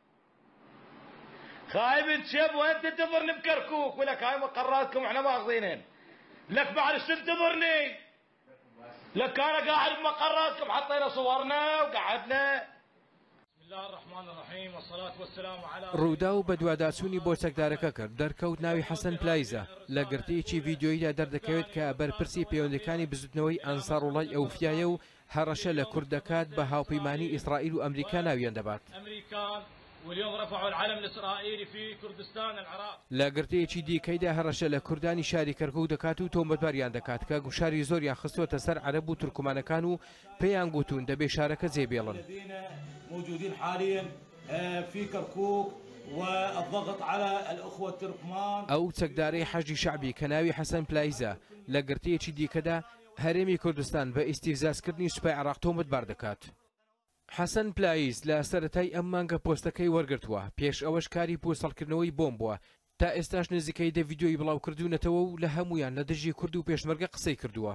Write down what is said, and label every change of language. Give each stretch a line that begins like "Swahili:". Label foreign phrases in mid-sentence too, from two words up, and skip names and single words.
Arabic: خايب تشب وين تنتظرني بكركوك ولك هاي مقراتكم احنا ماخذينهن لك بعد شو تنتظرني لك انا قاعد بمقراتكم حطينا صورنا وقعدنا بسم الله الرحمن الرحيم والصلاه والسلام على
Central Kurdish: ڕوودا و بە دوواداچوونی بۆ چەکدارەکە کرد دەرکەوت ناوی حەسەن پلایزە لە گرتەیەکی ڤیدیۆیدا دەردەکەوێت کە بەرپرسی پەیوەندەکانی بزوتنەوەی ئەنساڕوڵای ئەوفیایە و هەڕەشە لە کورد دەکات بە هاوپەیمانی ئیسرائیل و ئەمریکا ناویان دەبات.
Arabic: واليوم رفعوا العلم الاسرائيلي في كردستان العراق.
Central Kurdish: لە گرتەیەکی دیکەیدا هەڕەشە لە کوردانی شاری کەرکووک دەکات و تۆمەتباریان دەکات کە گوشاری زۆریان خستووەتە سەر عەرەب و تورکمانەکان و پێیان گوتون دەبێ شارەکە جێبێڵن.
Arabic: موجودين حاليا في كركوك والضغط على الاخوه التركمان.
Central Kurdish: ئەو چەکدارەی حەشدی شەعبی کە ناوی حەسەن پلایزە لە گرتەیەکی دیکەدا هەرێمی کوردستان بە ئیستیفزازکردنی سوپای عێراق تۆمەتبار دەکات. حەسەن پلایز لە سەرەتای ئەم مانگە پۆستەکەی وەرگرتووە پێش ئەوەش کاری پۆستەڵکردنەوەی بۆم بووە تا ئێستاش نزیکەی دە ڤیدیۆی بڵاوکردوونەتەوە و لە هەمویان لە دژی کورد و پێشمەرگە قسەی کردووە.